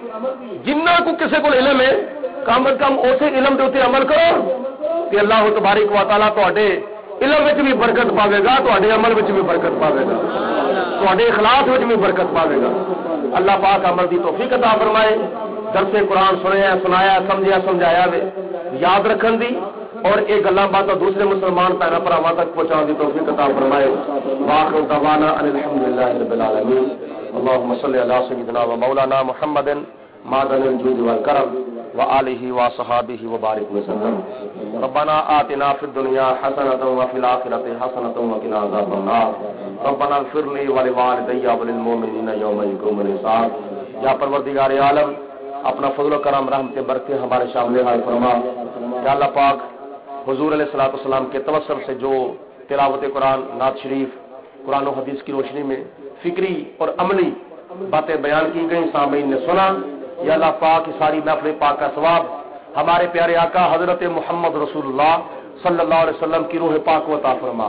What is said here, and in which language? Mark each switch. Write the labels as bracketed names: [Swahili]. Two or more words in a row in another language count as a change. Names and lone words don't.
[Punjabi] جنہ کو کسی کو علم ہے کم از کم اسے علم دے اوتے عمل کرو کہ اللہ تبارک و تعالیٰ تواڈے علم وچ بھی برکت پاوے گا، تواڈے عمل وچ بھی برکت پاوے گا، تواڈے اخلاص وچ بھی برکت پاوے گا۔ اللہ پاک عمل دی توفیق عطا فرمائے۔ درس قرآن سنایا سمجھایا وے یاد رکھن دی اور یہ گلاں باتاں دوسرے مسلمان بھیڑاں بھراواں تک پہنچاؤن دی توفیق عطا فرمائے۔ [Arabic] واخر دعوانا ان الحمدللہ رب العالمین۔ اللهم صل علی سیدنا و مولانا محمد معدن الجود والکرم وآلہ وصحابہ وبارک وسلم۔ ربنا آتنا فی الدنیا حسنۃ وفی الآخرۃ حسنۃ وقنا عذاب النار۔ ربنا اغفر لی ولوالدی وللمؤمنین یوم یقوم الحساب۔ [Urdu] یا پروردگار عالم اپنا فضل و کرم رحمت برکت ہمارے شامل حال فرما۔ یا اللہ پاک حضور [Arabic] علیہ الصلوۃ والسلام [Urdu] کے توسل سے جو تلاوت قرآن، نعت شریف، قرآن و حدیث کی روشنی میں فکری اور عملی باتیں بیان کی گئیں سامعین نے سنا، یا اللہ پاک کی ساری محفل پاک کا ثواب ہمارے پیارے آقا حضرت محمد رسول اللہ [Arabic] صلی اللہ علیہ وسلم [Urdu] کی روح پاک و عطا فرما۔